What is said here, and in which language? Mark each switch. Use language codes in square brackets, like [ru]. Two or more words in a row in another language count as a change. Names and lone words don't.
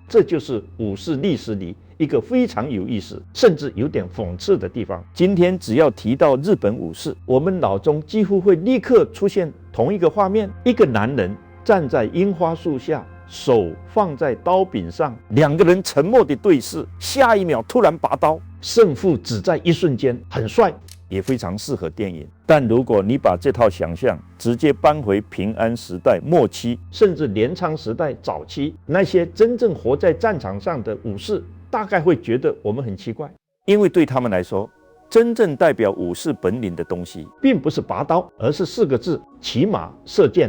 [zh] 這就是武士歷史裡一個非常有意思，甚至有點諷刺的地方。今天只要提到日本武士，我們腦中幾乎會立刻出現同一個畫面：一個男人站在櫻花樹下，手放在刀柄上，兩個人沉默地對視，下一秒突然拔刀，勝負只在一瞬間，很帥，也非常適合電影。但如果你把這套想象直接搬回平安時代末期，甚至镰倉時代早期，那些真正活在戰場上的武士大概會覺得我們很奇怪，因为对他们来说，真正代表武士本領的東西並不是拔刀，而是4個字：騎馬射箭。